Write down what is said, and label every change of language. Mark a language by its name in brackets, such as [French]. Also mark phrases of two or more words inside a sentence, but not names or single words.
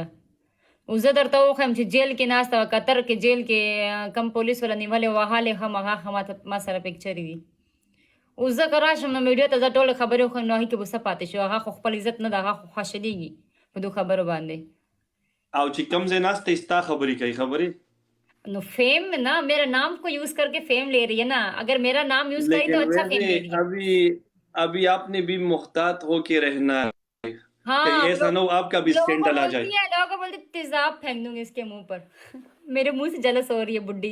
[Pashto] اوس زه درته وښیم چې جیل کې ناسته وه، قطر کې جیل کې کم پولیس وله نیولې وهلې هم هغه ما سره پکچرې دي. اوس زه که راشم نو میډیا ته زه ټولې خبرې وښیم نو هغې کې به څه پاتې شو؟ هغه خو خپل عزت نه ده، هغه خو خوشحالېږي په دو خبرو باندې. او چې کم ځای ناسته ستا خبرې کوي خبرې [Urdu] نو فیم نا، میرا نام کو یوز کر کے فیم لے رہی ہے نا، اگر میرا نام یوز کری تو लेकिन اچھا فیم لے वैसे رہی ہے. ابھی آپنے بھی محتاط ہوکے رہنا ہے، کہیں हाँ ایسا نہ ہو آپکا بھی لوگوں کو اسکینڈل آ جائے. بولتی ہے، لوگوں کو بولتی تیزاب پھینک دوں گی اس کے منہ پر۔ میرے منہ سے جلس ہو رہی ہے بڈھی.